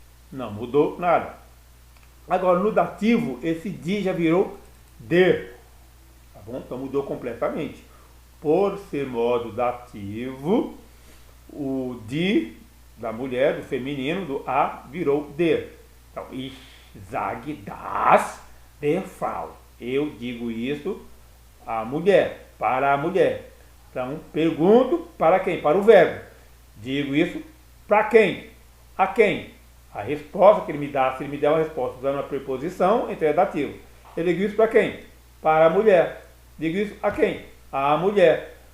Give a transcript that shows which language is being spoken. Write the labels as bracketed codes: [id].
[pt] Não mudou nada. Agora no dativo esse de já virou de. Tá bom? Então mudou completamente. Por ser modo dativo, o de da mulher, do feminino, do a, virou der. [de] Então, ich sage das der Frau. [pt] Eu digo isso à mulher, para a mulher. Então, pergunto para quem? Para o verbo. Digo isso para quem? A quem? A resposta que ele me dá, se ele me der uma resposta usando uma preposição, então é dativo. Eu digo isso para quem? Para a mulher. Digo isso a quem? A mulher.